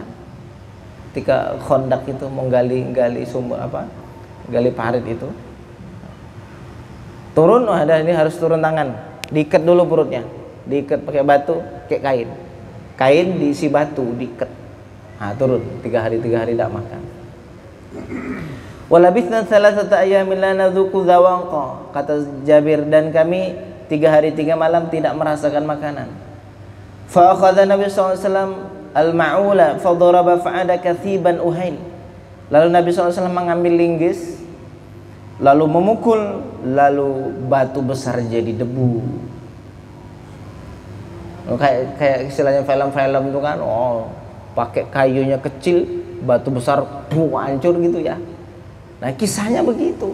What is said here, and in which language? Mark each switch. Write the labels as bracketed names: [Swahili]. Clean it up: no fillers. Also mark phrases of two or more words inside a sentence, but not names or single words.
[Indonesian] Ketika Khandaq itu menggali sumber gali parit itu, turun, ada ini harus turun tangan, diikat dulu perutnya, diikat pakai batu, kayak kain diisi batu, diikat. Turun 3 hari 3 hari tidak makan. [Arabic] ولبثنا ثلاثة أيام لا نذوق ذواقا, [Indonesian] kata Jabir, dan kami 3 hari 3 malam tidak merasakan makanan. [Arabic] فأخذ النبي صلى الله عليه وسلم المعول فضرب فعاد كثيبا أهيل. [Indonesian] Lalu Nabi [Arabic] صلى الله عليه وسلم [Indonesian] mengambil linggis lalu memukul lalu batu besar jadi debu. Kayak istilahnya film-film itu kan, pakai kayunya kecil, batu besar hancur gitu ya. Nah kisahnya begitu.